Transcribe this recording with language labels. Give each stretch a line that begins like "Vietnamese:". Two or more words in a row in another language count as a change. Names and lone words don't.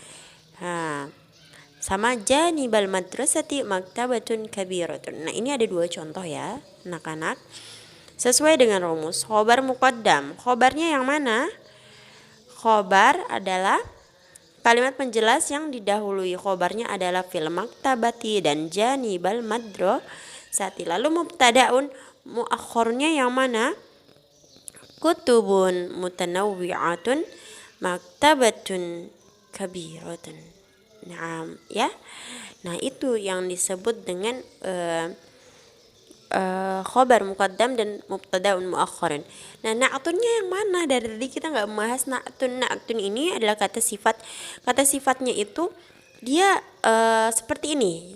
Arabic: Nah, sama janibal madrasati maktabatun kabiratun.
Indonesian: Nah, ini ada dua contoh ya, anak-anak. Sesuai dengan rumus
Arabic: khobar muqaddam.
Indonesian: Khobarnya yang mana? Khobar adalah kalimat penjelas yang didahului. Khobarnya adalah
Arabic: fil maktabati
Indonesian: dan
Arabic: janibal madrasati.
Indonesian: Lalu
Arabic: mubtadaun muakhornya
Indonesian: yang mana?
Arabic: Kutubun mutanawwi'atun maktabatun kabiratun.
Indonesian: Nah, ya. Nah, itu yang disebut dengan
Arabic: khobar muqaddam
Indonesian: dan
Arabic: mubtadaun muakhkharun.
Indonesian: Nah, na'tunnya yang mana? Dari tadi kita nggak membahas na'tun. Na'tun ini adalah kata sifat. Kata sifatnya itu dia seperti ini.